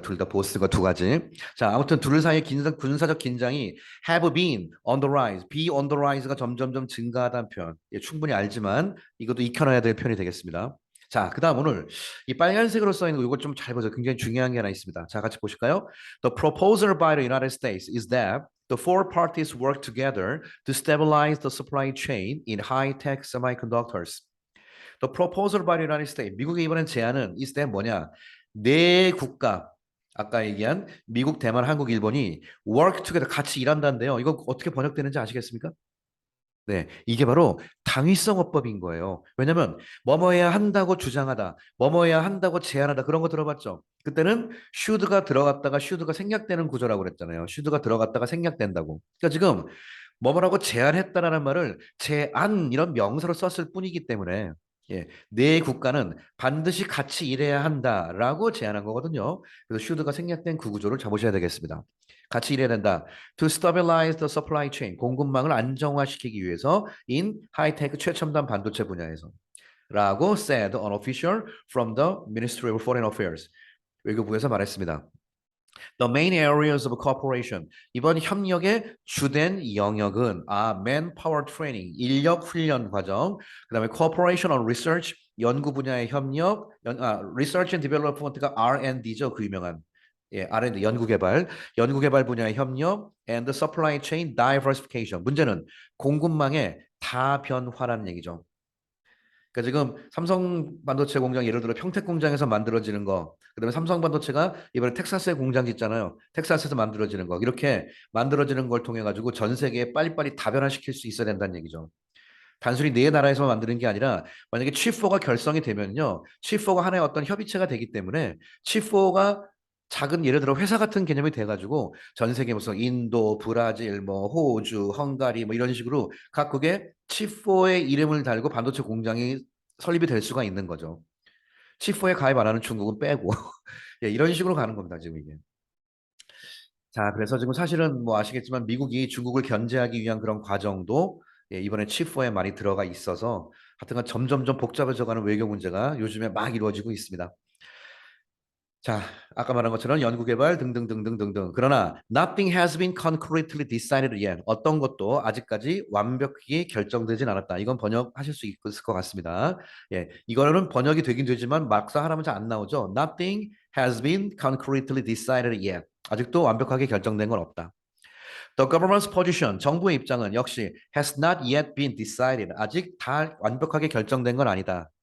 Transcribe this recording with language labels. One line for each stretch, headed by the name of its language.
Korean: 둘 다 보스가 두 가지. 자, 아무튼 둘 사이의 군사적 긴장이
English: have been on the rise, be on the rise
Korean: 가 점점점 증가하다는 표현. 예, 충분히 알지만 이것도 익혀놔야 될 표현이 되겠습니다. 자, 그다음 오늘 이 빨간색으로 써 있는 거 이거 좀 잘 보세요. 굉장히 중요한 게 하나 있습니다. 자, 같이 보실까요?
English: The proposal by the United States is that the four parties work together to stabilize the supply chain in high-tech semiconductors. The proposal by the United States.
Korean: 미국의 이번엔 제안은
English: is that
Korean: 뭐냐? 네 국가 아까 얘기한 미국, 대만, 한국, 일본이
English: work together
Korean: 같이 일한다는데요. 이거 어떻게 번역되는지 아시겠습니까? 네, 이게 바로 당위성어법인 거예요. 왜냐면 뭐뭐해야 한다고 주장하다, 뭐뭐해야 한다고 제안하다 그런 거 들어봤죠? 그때는 should가 들어갔다가 should가 생략되는 구조라고 그랬잖아요. should가 들어갔다가 생략된다고. 그러니까 지금 뭐뭐라고 제안했다라는 말을 제안 이런 명사로 썼을 뿐이기 때문에 예, 네 국가는 반드시 같이 일해야 한다라고 제안한 거거든요. 그래서 should가 생략된 그 구조를 잡으셔야 되겠습니다. 같이 일해야 된다.
English: To stabilize the supply chain,
Korean: 공급망을 안정화시키기 위해서
English: in high-tech
Korean: 최첨단 반도체 분야에서 라고
English: said an official from the Ministry of Foreign Affairs.
Korean: 외교부에서 말했습니다.
English: The main areas of cooperation.
Korean: 이번 협력의 주된 영역은
English: manpower training,
Korean: 인력 훈련 과정, 그다음에
English: cooperation on research,
Korean: 연구 분야의 협력,
English: research and development
Korean: 가 R&D죠, 그 유명한. 예, R&D 연구개발 분야의 협력,
English: and supply chain diversification.
Korean: 문제는 공급망의 다변화라는 얘기죠. 그러니까 지금 삼성 반도체 공장 예를 들어 평택 공장에서 만들어지는 거, 그다음에 삼성 반도체가 이번에 텍사스에 공장 짓잖아요. 텍사스에서 만들어지는 거, 이렇게 만들어지는 걸 통해 가지고 전 세계에 빨리빨리 다변화시킬 수 있어야 된다는 얘기죠. 단순히 네 나라에서만 만드는 게 아니라 만약에 칩4가 결성이 되면요, 칩4가 하나의 어떤 협의체가 되기 때문에 칩4가 작은 예를 들어 회사 같은 개념이 돼가지고 전 세계 무슨 인도, 브라질, 뭐 호주, 헝가리 뭐 이런 식으로 각국의 칩4의 이름을 달고 반도체 공장이 설립이 될 수가 있는 거죠. 칩4에 가입 안 하는 중국은 빼고 예, 이런 식으로 가는 겁니다 지금 이게. 자, 그래서 지금 사실은 뭐 아시겠지만 미국이 중국을 견제하기 위한 그런 과정도 예, 이번에 칩4에 많이 들어가 있어서 하여튼간 점점점 복잡해져가는 외교 문제가 요즘에 막 이루어지고 있습니다. 자, 아까 말한 것처럼 연구개발 등등등등등등.
English: 그러나 nothing has been concretely decided yet.
Korean: 어떤 것도 아직까지 완벽히 결정되진 않았다. 이건 번역하실 수 있을 것 같습니다. 예, 이거는 번역이 되긴 되지만 막상 하면 잘 안 나오죠.
English: Nothing has been concretely decided yet.
Korean: 아직도 완벽하게 결정된 건 없다.
English: The government's position,
Korean: 정부의 입장은 역시
English: has not yet been decided.
Korean: 아직 다 완벽하게 결정된 건 아니다.